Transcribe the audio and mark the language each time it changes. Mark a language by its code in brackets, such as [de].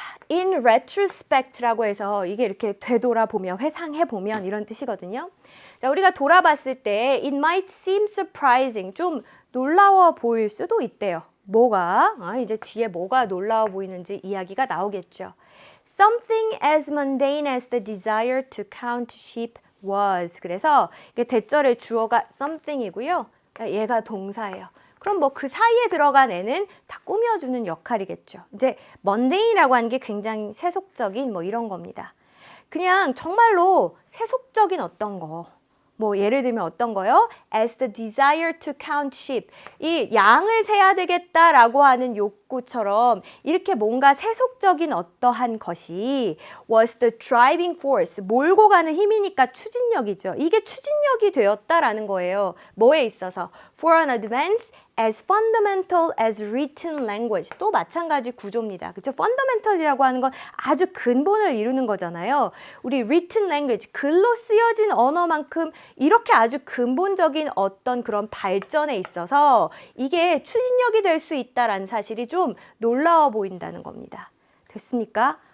[ko] In retrospect라고 해서 이게 이렇게 되돌아보면, 회상해보면 이런 뜻이거든요. 자, 우리가 돌아봤을 때 [en] it might seem surprising, [ko] 좀 놀라워 보일 수도 있대요. 뭐가? 이제 뒤에 뭐가 놀라워 보이는지 이야기가 나오겠죠. [en] Something as mundane as the desire to count sheep was. [ko] 그래서 이게 대절의 주어가 something이고요. 얘가 동사예요. 그럼 뭐 그 사이에 들어간 애는 다 꾸며주는 역할이겠죠. 이제 먼데인이라고 하는 게 굉장히 세속적인 뭐 이런 겁니다. 그냥 정말로 세속적인 어떤 거, 뭐 예를 들면 어떤 거요? [en] As the desire to count sheep. [ko] 이 양을 세야 되겠다라고 하는 욕구처럼 이렇게 뭔가 세속적인 어떠한 것이 [en] was the driving force. [ko] 몰고 가는 힘이니까 추진력이죠. 이게 추진력이 되었다라는 거예요. 뭐에 있어서? [en] For an advance as fundamental as written language. [ko] 또 마찬가지 구조입니다. 그렇죠? fundamental이라고 하는 건 아주 근본을 이루는 거잖아요. 우리 written language, 글로 쓰여진 언어만큼 이렇게 아주 근본적인 어떤 그런 발전에 있어서 이게 추진력이 될 수 있다라는 사실이 좀 놀라워 보인다는 겁니다. 됐습니까?